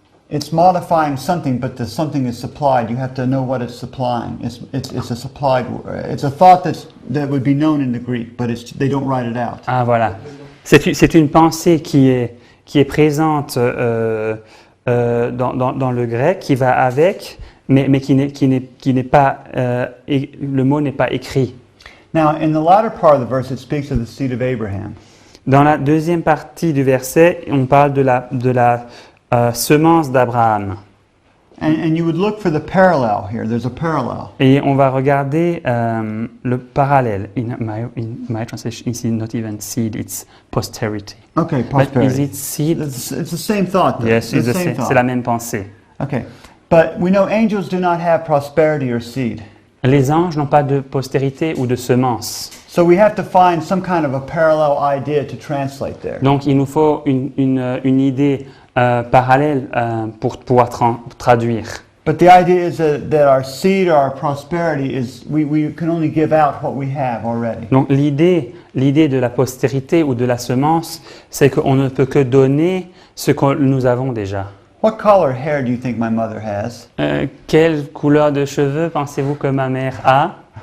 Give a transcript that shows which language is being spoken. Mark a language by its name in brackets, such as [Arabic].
[English] It's modifying something, but the something is supplied. You have to know what it's supplying. It's a supplied. It's a thought that would be known in the Greek, but they don't write it out. [French] Ah voilà, c'est une pensée qui qui est présente dans le grec, qui va avec, mais qui n'est pas, le mot n'est pas écrit. [English] Now, in the latter part of the verse, it speaks of the seed of Abraham. [French] Dans la deuxième partie du verset, on parle de la semence d'Abraham. [English] And you would look for the parallel here. There's a parallel. [French] Et on va regarder le parallèle. [English] In my translation, it's not even seed, it's posterity. Okay, But prosperity. is it seed? It's the same thought, though. Yes, It's the same thought. [French] la même pensée. [English] Okay, but we know angels do not have prosperity or seed. [French] Les anges n'ont pas de postérité ou de semence. [English] So we have to find some kind of a parallel idea to translate there. [French] Donc il nous faut une idée parallèle pour pouvoir traduire. [English] But the idea is that our seed or our prosperity is, we can only give out what we have already. [French] Donc l'idée de la postérité ou de la semence, c'est qu'on ne peut que donner ce que nous avons déjà. [English] What color hair do you think my mother has? [French] Quelle couleur de cheveux pensez-vous que ma mère a?